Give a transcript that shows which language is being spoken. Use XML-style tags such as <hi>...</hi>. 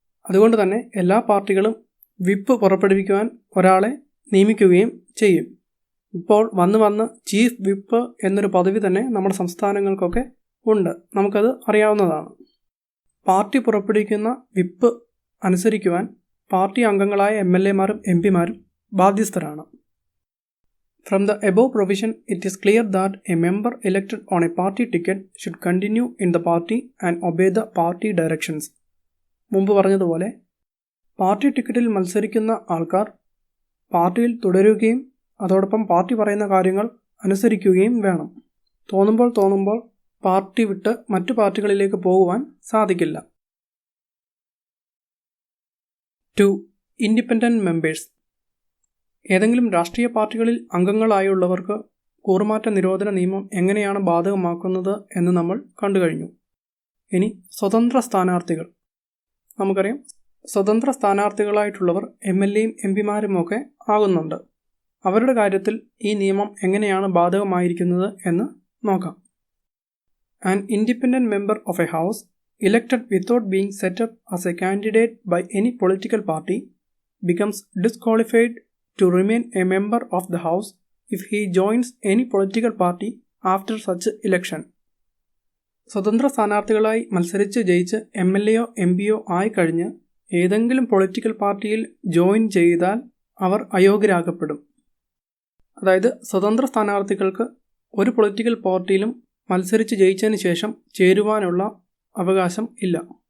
<ml>അതുകൊണ്ട് തന്നെ എല്ലാ പാർട്ടികളും വിപ്പ് പുറപ്പെടുവിക്കുവാൻ ഒരാളെ നിയമിക്കുകയും ചെയ്യും. ഇപ്പോൾ വന്ന് ചീഫ് വിപ്പ് എന്നൊരു പദവി തന്നെ നമ്മുടെ സംസ്ഥാനങ്ങൾക്കൊക്കെ ഉണ്ട്. നമുക്കത് അറിയാവുന്നതാണ്. പാർട്ടി പുറപ്പെടുവിക്കുന്ന വിപ്പ് അനുസരിക്കുവാൻ പാർട്ടി അംഗങ്ങളായ MLAമാരും MPമാരും ബാധ്യസ്ഥരാണ്.</ml> <en>From the above provision, it is clear that a member elected on a party ticket should continue in the party and obey the party directions.</en> <ml>മുമ്പ് പറഞ്ഞതുപോലെ പാർട്ടി ടിക്കറ്റിൽ മത്സരിക്കുന്ന ആൾക്കാർ പാർട്ടിയിൽ തുടരുകയും അതോടൊപ്പം പാർട്ടി പറയുന്ന കാര്യങ്ങൾ അനുസരിക്കുകയും വേണം. തോന്നുമ്പോൾ പാർട്ടി വിട്ട് മറ്റു പാർട്ടികളിലേക്ക് പോകുവാൻ സാധിക്കില്ല. 2. Independent members. ഏതെങ്കിലും രാഷ്ട്രീയ പാർട്ടികളിൽ അംഗങ്ങളായുള്ളവർക്ക് കൂറുമാറ്റ നിരോധന നിയമം എങ്ങനെയാണ് ബാധകമാക്കുന്നത് എന്ന് നമ്മൾ കണ്ടു കഴിഞ്ഞു. ഇനി സ്വതന്ത്ര സ്ഥാനാർത്ഥികൾ. നമുക്കറിയാം, സ്വതന്ത്ര സ്ഥാനാർത്ഥികളായിട്ടുള്ളവർ MLAയും MPമാരുമൊക്കെ ആകുന്നുണ്ട്. അവരുടെ കാര്യത്തിൽ ഈ നിയമം എങ്ങനെയാണ് ബാധകമായിരിക്കുന്നത് എന്ന് നോക്കാം.</ml> <en>An independent member of a house elected without being set up as a candidate by any political party becomes disqualified to remain a member of the house if he joins any political party after such election.</en> <ml>സ്വതന്ത്ര സ്ഥാനാർത്ഥികളായി മത്സരിച്ച് ജയിച്ച് MLAയോ MPയോ ആയിക്കഴിഞ്ഞ് ഏതെങ്കിലും political പാർട്ടിയിൽ join ചെയ്താൽ അവർ അയോഗ്യരാക്കപ്പെടും. അതായത് സ്വതന്ത്ര സ്ഥാനാർത്ഥികൾക്ക് ഒരു പൊളിറ്റിക്കൽ പാർട്ടിയിലും മത്സരിച്ച് ജയിച്ചതിന് ശേഷം ചേരുവാനുള്ള അവകാശം ഇല്ല.</ml>